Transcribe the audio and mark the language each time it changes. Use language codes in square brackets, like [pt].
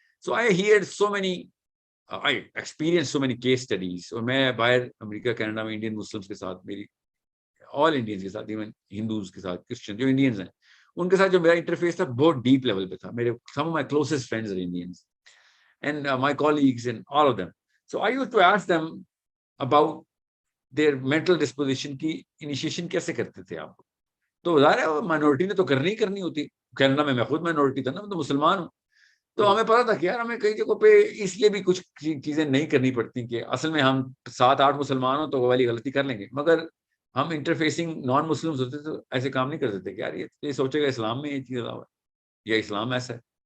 [en] So I hear so many, I experience so many case studies. [ur] اور میں باہر امریکہ Canada میں انڈین مسلمس کے ساتھ, میری آل انڈینز کے ساتھ, ایون ہندوز کے ساتھ, کرسچن جو انڈینز ہیں ان کے ساتھ جو میرا انٹرفیس تھا بہت ڈیپ لیول پہ تھا. [en] میرے some of my closest friends are Indians and my colleagues and all of them. So I used to ask them about their mental disposition کی initiation [ur] کیسے کرتے تھے آپ. تو ظاہر ہے مائنورٹی نے تو کرنی ہوتی. کینیڈا میں خود مائنورٹی تھا نا, میں تو مسلمان ہوں. تو ہمیں پتا تھا کہ یار ہمیں کئی جگہوں پہ اس لیے بھی کچھ چیزیں نہیں کرنی پڑتی کہ اصل میں ہم 7-8 مسلمان ہوں تو وہ والی غلطی کر لیں گے, مگر ہم انٹرفیسنگ نان مسلمس ہوتے تو ایسے کام نہیں کرتے تھے کہ یار یہ سوچے گا اسلام میں یہ چیز ہے یا اسلام ایسا ہے.